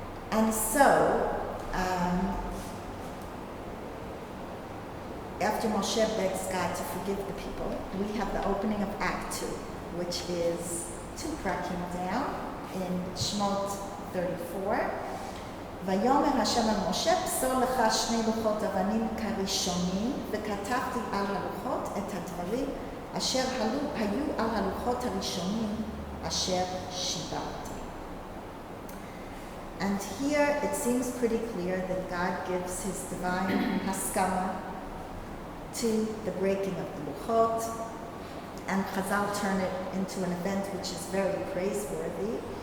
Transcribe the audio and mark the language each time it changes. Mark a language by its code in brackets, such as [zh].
[en] And so, after Moshe begs God to forgive the people, we have the opening of Act 2, which is 2 prakim down in Shmot 34. [he] ויאמר השם אל משה, פסול לך 2 לוחות אבנים כראשונים, וכתבתי על הלוחות את הדברים אשר היו על הלוחות הראשונים אשר שיברת. [en] And here it seems pretty clear that God gives his divine haskama to the breaking of the Luchot, and Chazal turn it into an event which is very praiseworthy.